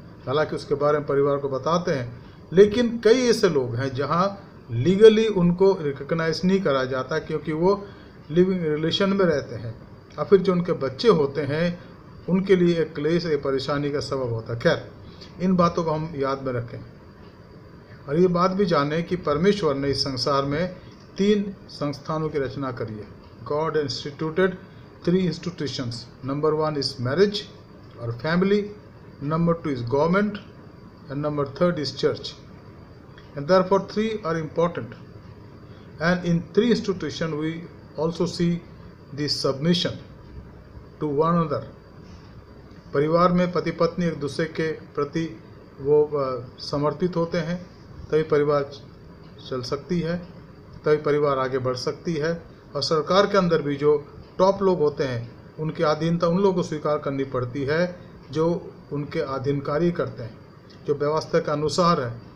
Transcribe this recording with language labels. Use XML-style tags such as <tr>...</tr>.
<hi>हालांकि उसके बारे में परिवार को बताते हैं, लेकिन कई ऐसे लोग हैं जहां लीगली उनको रिकॉग्नाइज नहीं करा जाता क्योंकि वो लिविंग रिलेशन में रहते हैं और फिर जो उनके बच्चे होते हैं उनके लिए एक क्लेश, एक परेशानी का सबब होता है। खैर, इन बातों को हम याद में रखें और ये बात भी जानें कि परमेश्वर ने इस संसार में 3 संस्थानों की रचना करी है।</hi> <en>God instituted 3 institutions. Number 1 is marriage or family, number 2 is government, and number 3 is church. And therefore 3 are important. And in 3 institutions we also see the submission to one another.</en> <hi>परिवार में पति पत्नी एक दूसरे के प्रति वो समर्पित होते हैं, तभी परिवार चल सकती है, तभी परिवार आगे बढ़ सकती है। और सरकार के अंदर भी जो टॉप लोग होते हैं उनकी अधीनता उन लोगों को स्वीकार करनी पड़ती है जो उनके अधीनकारी करते हैं, जो व्यवस्था के अनुसार है।</hi>